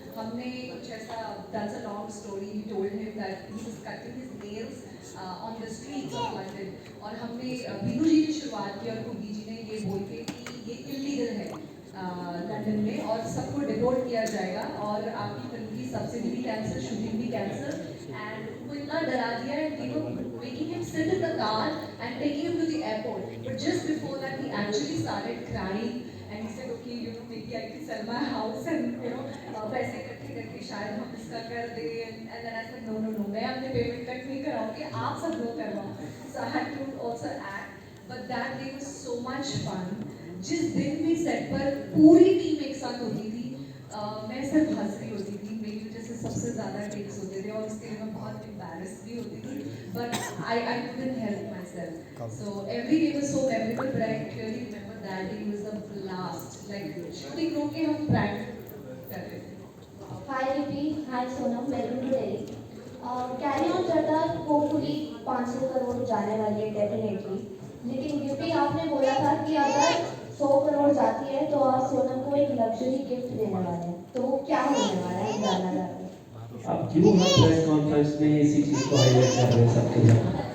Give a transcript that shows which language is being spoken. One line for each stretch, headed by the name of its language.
Hindi: हमने कुछ ऐसा,
English: that's a long story, we told him that he was cutting his nails on the streets of London,
Hindi: और हमने बीनू जी की शुरुआत की और कुगी जी ने ये बोल के कि ये इलीगल है लंदन में और सबको डिपोर्ट किया जाएगा और आपकी फिल्म की सब्सिडी भी कैंसिल, शूटिंग भी कैंसिल।
English: and
Hindi: वो इतना डरा दिया,
English: and you know making him sit in the car and taking him to the airport, but just before that he actually started crying and he said okay, you know, maybe I can sell my house and you know
Hindi: पैसे इकट्ठे करके शायद हम इसका कर दें।
English: and then I said no no
Hindi: no, मैं अपने पेमेंट कट नहीं कराऊंगी, आप सब लोग करवाओ।
English: so I had to also act, but that day was so much fun।
Hindi: जिस दिन भी सेट पर पूरी टीम एक साथ होती थी, मैं सिर्फ हंस रही होती थी, मेरी वजह से सबसे ज़्यादा टेक्स होते थे और उसके लिए मैं बहुत एम्बैरेस भी होती थी,
English: but I couldn't help myself। So every day was so memorable, but I clearly remember that day was the blast, like shooting
Hindi: रोक के हम
English: prank
Hindi: कर रहे थे।
English: Hi Ripi, hi Sonam, welcome to Delhi।
Hindi: Carry on Chadha hopefully 500 crore जाने वाली है definitely, लेकिन गिफ्टी आपने बोला था कि अगर 100 करोड़ जाती है तो आप सोनम को एक लग्जरी गिफ्ट देने वाले हैं, तो वो क्या होने वाला है जानना चाहते हैं। अब क्यों हर प्रेस कॉन्फ्रेंस में इसी चीज़ को हाईलाइट कर रहे हैं सबके सामने?